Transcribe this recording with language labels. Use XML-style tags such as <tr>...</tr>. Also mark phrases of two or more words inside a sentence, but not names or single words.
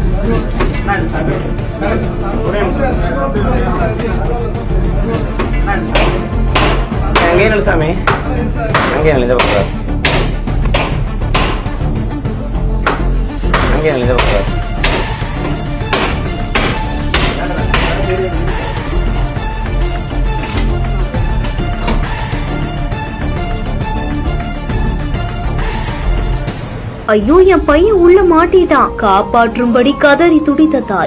<kn>ಹಂಗೇನಿಲ್ಲ ಸ್ವಾಮಿ, ಹಂಗೇನಿಲ್ಲ ಇದೆ ಬರ್ತಾರೆ, ಹಂಗೇನಿಲ್ಲ ಇದೆ ಬರ್ತಾರೆ.</kn> <ta>ஐயோ, என் பையன் உள்ள மாட்டிட்டான். காப்பாற்றும்படி கதறி துடித்த தாய்.</ta>